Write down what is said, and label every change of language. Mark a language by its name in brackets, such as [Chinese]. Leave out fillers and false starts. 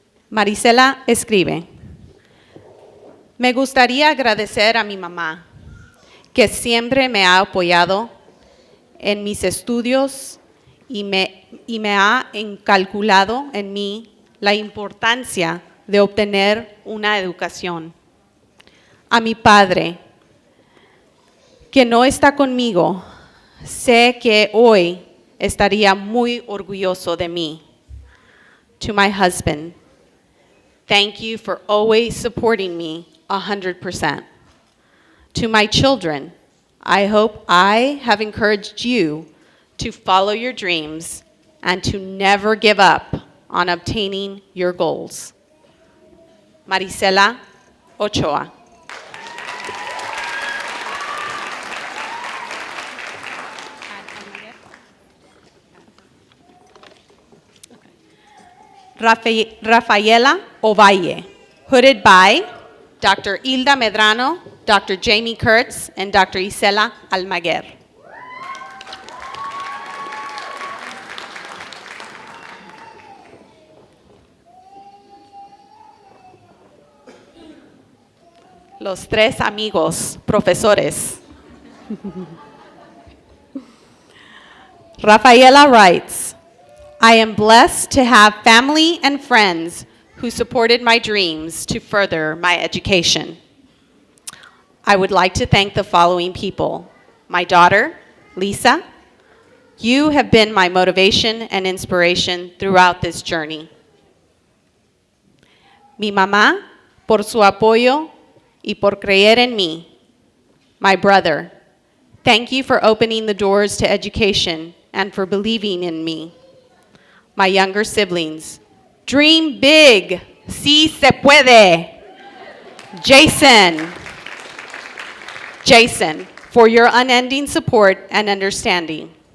[Spanish] Marisela escribe, me gustaría agradecer a mi mamá, que siempre me ha apoyado en mis estudios y me ha inculcado en mí la importancia de obtener una educación. A mi padre, que no está conmigo, sé que hoy estaría muy orgulloso de mí. [English] To my husband, thank you for always supporting me 100%. To my children, I hope I have encouraged you to follow your dreams and to never give up on obtaining your goals. Marisela Ochoa. Rafaela Ovalle, hooded by Dr. Hilda Medrano, Dr. Jamie Kurtz, and Dr. Isela Almaguer. [Spanish] Los tres amigos, profesores. [English] Rafaela writes, I am blessed to have family and friends who supported my dreams to further my education. I would like to thank the following people. My daughter, Lisa. You have been my motivation and inspiration throughout this journey. [Spanish] Mi mamá, por su apoyo y por creer en mí. [English] My brother, thank you for opening the doors to education and for believing in me. My younger siblings, dream big, [Spanish] sí se puede. [English] Jason, for your unending support and understanding.